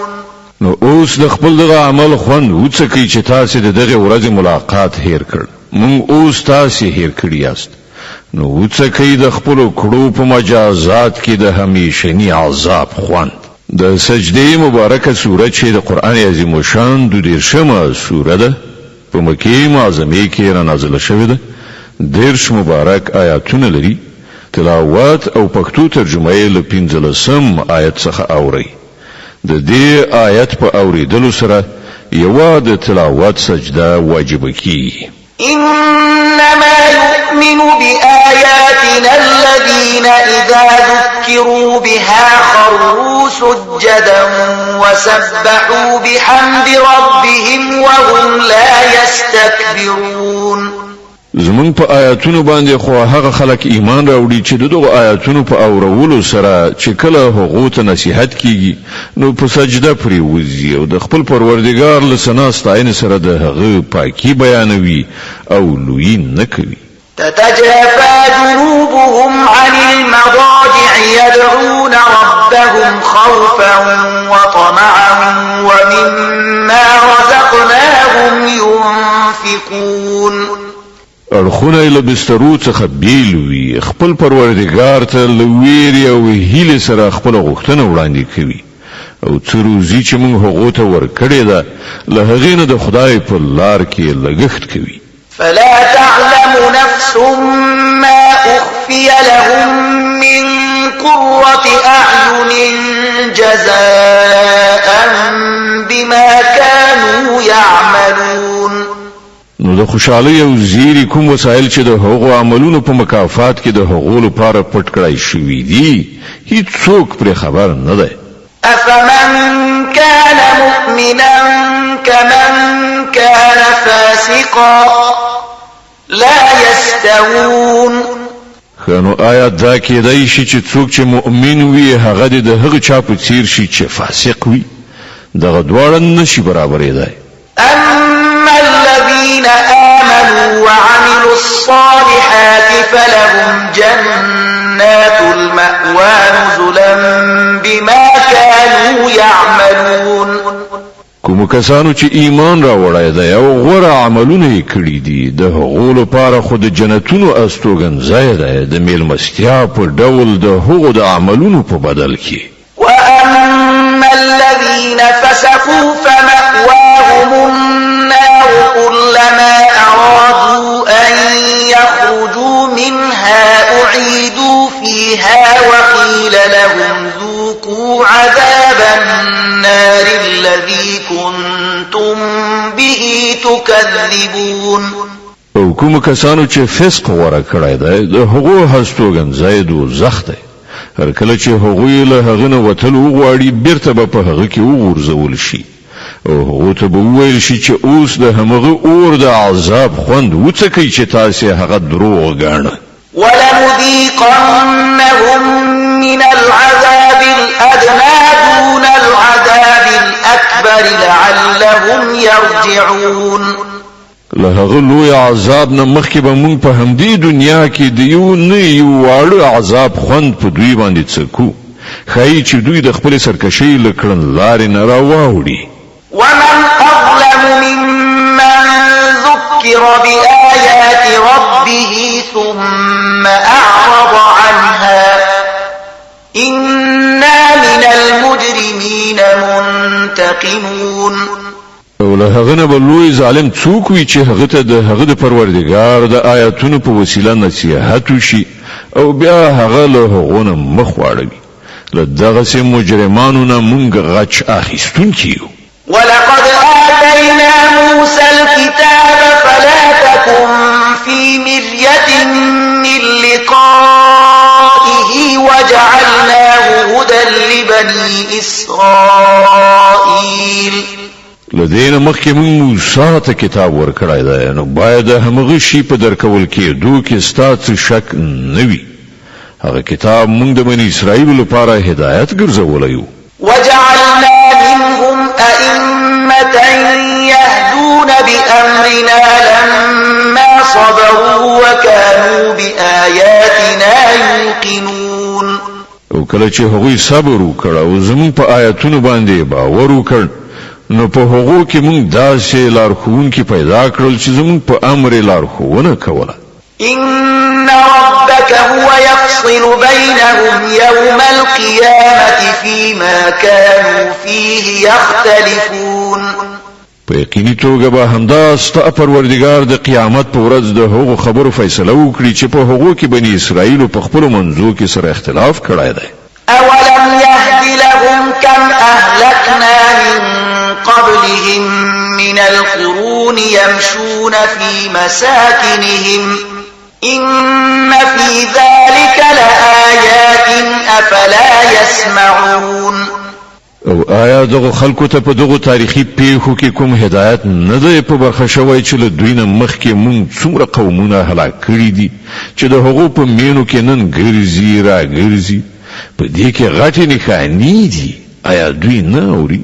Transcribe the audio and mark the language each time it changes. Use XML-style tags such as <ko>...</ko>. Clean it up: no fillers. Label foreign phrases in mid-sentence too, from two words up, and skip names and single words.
<ps>نو اوس د خپل دغه عمل خوند وڅکئ چې تاسو د دغه ورځې ملاقات هیر کړ. مونږ اوس تاسو هیر کړی یاست، نو وڅکئ د خپل کړو په مجازات کې د همیشنی عذاب خوند. د سجده مبارکه سوره چې د قران عظیم شان د 13مه سوره ده، په مکه معظمه کې را نازله شوې ده. 13 مبارک آیاتونه لري. تلاوت او پښتو ترجمه یې له 15 آیت څخه اوري. د دې آیت په اوریدلو سره یو د تلاوت سجده واجب کیږي.</ps> <ar>إنما يؤمن بآياتنا الذين إذا ذكروا بها خروا سجدا وسبحوا بحمد ربهم وهم لا يستكبرون.</ar> <ps>زمون په آیاتونو باندې خو هغه خلک ایمان راوړي چې دغه آیاتونو په اورولو سره چې کله هغه ته نصيحت کیږي نو په سجده پرې وځي او د خپل پروردګار له ثنا ستاینې سره د هغه پاکي بیانوي او لوی نه کوي.</ps> <ar>تتجافى جنوبهم عن المضاجع يدعون ربهم خوفا وطمعا ومما رزقناهم ينفقون.</ar> <ps>اړخونه له بسترو څخه بیل وي، خپل پروردګار ته له ویرې او هیلې سره خپل غوښتنه وړاندې کوي او څه روزي چې موږ هغو ته ورکړې ده له هغې نه د خدای په لار کې لګښت کوي.</ps> <ar>فلا تعلم نفس ما أخفي لهم من قرة أعين جزاء بما كانوا يعملون.</ar> <ps>نو د خوشحالۍ او زیری کوم وسایل چې د هغو عملونو په مکافات کې د هغو لپاره پټ کړای شوي دي هیڅوک پرې خبر نه دی.</ps> <ar>أفمن كان مؤمنا كمن كان فاسقا لا يستوون.</ar> <ps>خنو آیا دا کېدای شي چې څوک چې مؤمن وي هغه د هغه چا په څیر شي چې فاسق وي؟ دغه دواړه نشي برابرېدای.</ps> <ar>أما الذين آمنوا وعملوا الصالحات فلهم جنات المأوى نزلا بما كانوا يعملون.</ar> <ps>کوم کسانو چې ایمان راوړی دی او غوره عملونه یې کړي دي د هغو لپاره خو د جنتونو استوګنځای دی د میلمستیا په ډول د هغو د عملونو په بدل کې.</ps> <ar>وأما الذين فسقوا فمأواهم النار كلما أرادوا أن يخرجوا منها أعيدوا فيها وقيل لهم ذوقوا عذاب النار الذي كنتم به تكذبون.</ar> <ps>او کوم کسانو چې فسق غوره کړی دی د هغو هستوګنځای دوزخ دی. هر کله چې هغوی له هغه نه وتل وغواړي بیرته به په هغه کې وغورځول شي او هغو ته به وویل شي چې اوس د همغه اور د عذاب خوند وڅکئ چې تاسې هغه دروغ ګاڼه.</ps> <ar>ولنذيقنهم من العذاب الأدنى دون العذاب الأكبر لعلهم يرجعون.</ar> <ps>له هغه لوی عذاب نه مخکې به مونږ په همدې دنیا کې د یو واړه عذاب خوند په دوی باندې څکو ښایي چې دوی د خپل سرکشۍ له کړنلارې نه راواوړي</ps> <ar>ومن أظلم ممن ذكر بآيات ربه ثم أعرض عنها إنا من المجرمين منتقمون</ar> <ps>او له هغه نه به لوی ظالم څوک وي چې هغه ته د هغه د پروردګار د آیاتونو په وسیله نصیحت وشي او بیا هغه له هغو نه مخ واړوي له دغسې مجرمانو نه مونږ غچ اخیستونکي یو</ps> <ar>ولقد آتينا موسى الكتاب فلا تكن في مرية من لقائه وجعلناه هدى لبني إسرائيل</ar> <ps>لدينا مخکې مونږ موسی ته کتاب ورکړی دی نو باید همغه شي په درکول کېدو کې ستا څه شک نه وي هغه کتاب مونږ د بني اسرائیلو لپاره هدایت ګرځولی و</ps> <ar>وجعلنا منهم أئمة يهدون بأمرنا لما صبروا وكانوا بآياتنا يوقنون</ar> <ps>او کله چې هغوی صبر وکړ او زموږ په آیاتونو باندې باور وکړ نو په هغو کې مونږ داسې لارښوونکي پیدا کړل چې زموږ په امر یې لارښوونه کوله</ps> <ar>إن ربك هو يفصل بينهم يوم القيامة فيما كانوا فيه يختلفون</ar> <ps>په یقیني توګه به همدا ستا پروردګار د قیامت په ورځ د هغو خبرو فیصله وکړي چې په هغو کې بني اسرائیل په خپلو منځو کې سره اختلاف کړی دی</ps> <ar>أولم يهد لهم كم أهلكنا من قبلهم من القرون يمشون في مساكنهم إن في ذلك لآيات أفلا يسمعون</ar> <ps>او آیا دغه خلکو ته په دغه تاریخي پیښو کې کوم هدایت نه دی په برخه شوی چې له دوی نه مخکې مونږ څومره قومونه هلاک کړي دي چې د هغو په مینو کې نن ګرځي راګرځي په دې کې غټې نښانې دي آیا دوی نه اوري</ps>